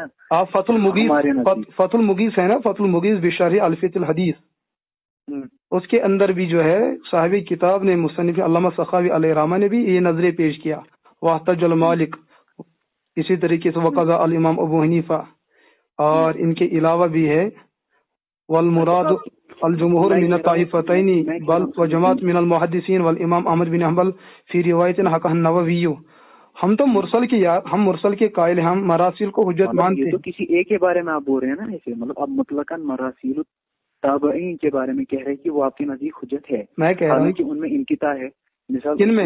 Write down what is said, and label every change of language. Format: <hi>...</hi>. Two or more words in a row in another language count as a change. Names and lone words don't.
<ur>آپ فتح المغیث ہے نا، فتح المغیث بشرح الفیۃ الحدیث، اس کے اندر بھی جو ہے صاحب کتاب نے مصنف علامہ سخاوی علیہ رحمہ نے بھی یہ نظریں پیش کیا.</ur> <ar>واحتج المالک،</ar> <ur>اسی طریقے سے</ur> <ar>وقضا الامام ابو حنیفہ،</ar> <ur>اور ان کے علاوہ بھی ہے</ur> <ar>والمراد الجمہور من الطائفتین بل وجماعت من المحدثین والامام احمد بن حنبل فی روایت حکہ النووی.</ar> <ur>ہم تو مرسل کی ہم مرسل کے قائل ہیں، ہم مراسل کو حجت مانتے ہیں. تو کسی ایک کے بارے میں آپ بول رہے ہیں نا ایسے، مطلب آپ مطلقاً مراسیل تابعین کے بارے میں کہہ رہے ہیں کہ وہ آپ کے نزدیک حجت ہے. میں کہہ رہا ہوں کہ ان میں انقطاع ہے. کن میں؟</ur>